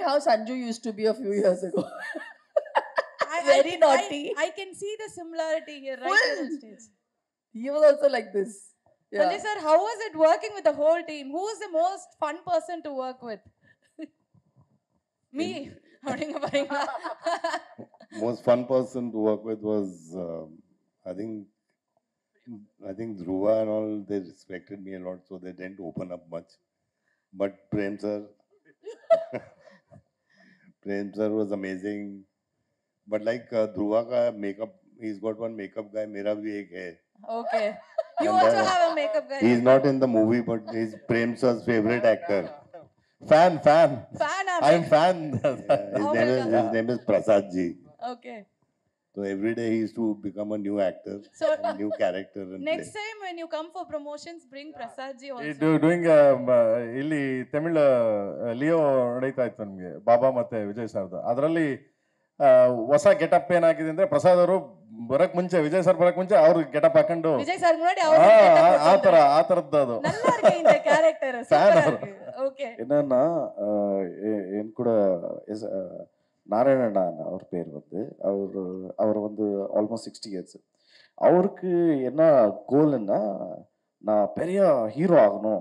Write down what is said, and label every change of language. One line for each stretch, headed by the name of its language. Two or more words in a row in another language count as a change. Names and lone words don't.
English: like how Sanju used to be a few years ago. it. Very naughty. I can see the similarity here right here on stage. He was also like this. Yeah. Sanjay sir, how was it working with the whole team? Who was the most fun person to work with? Me.
Tamil: அப்படிங்க பாருங்களா?
English: Most fun person to work with was, I think Dhruva and all, they respected me a lot, so they didn't open up much. But Prem sir was amazing. But like Dhruva ka makeup, he's got one makeup guy,
Hindi: mera bhi ek hai.
English: Okay. You And, also have a makeup guy. He's not in the movie, but he's Prem sir's favorite actor. Fan. Fan I'm fan. Oh my God. His name is Prasad ji. Okay. So every day he used to become a new actor, So a new character and next play. time when you come for promotions, bring Prasad ji also.
Kannada: ಡೂಯಿಂಗ್ ಇಲ್ಲಿ ತಮಿಳ್ ಲಿಯೋ ನಡೀತಾ ಇತ್ತು ನಮಗೆ ಬಾಬಾ ಮತ್ತೆ ವಿಜಯ್ ಸರ್ದು. ಅದರಲ್ಲಿ ಹೊಸ ಗೆಟಪ್ ಏನಾಗಿದೆ ಅಂದ್ರೆ ಪ್ರಸಾದ್ ಅವರು ಬರಕ್ ಮುಂಚೆ, ವಿಜಯ್ ಸರ್ ಬರಕ್ ಮುಂಚೆ ಅವ್ರು ಗೆಟಪ್ ಹಾಕೊಂಡು
Tamil: விஜய் சார் முன்னாடி
Kannada: ಆ ತರದ್ದು ಅದು.
Tamil: நல்லா இருக்கு இந்த கேரக்டர், சூப்பரா இருக்கு. ஓகே. என்னன்னா என் கூட நாராயணன் அவர் பேர் வந்து அவர் வந்து
English: almost 60 years.
Tamil: அவருக்கு என்ன கோல்னா நான் பெரிய ஹீரோ ஆகணும்.